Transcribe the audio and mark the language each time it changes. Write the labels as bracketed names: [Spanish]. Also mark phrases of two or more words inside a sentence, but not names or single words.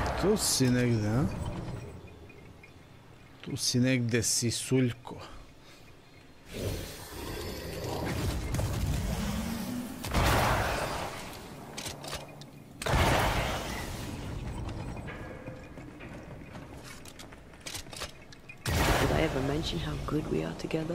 [Serbian] Tu si negde, a? Tu si negde, Sisuljko. [English] Did I ever mention how good we are together?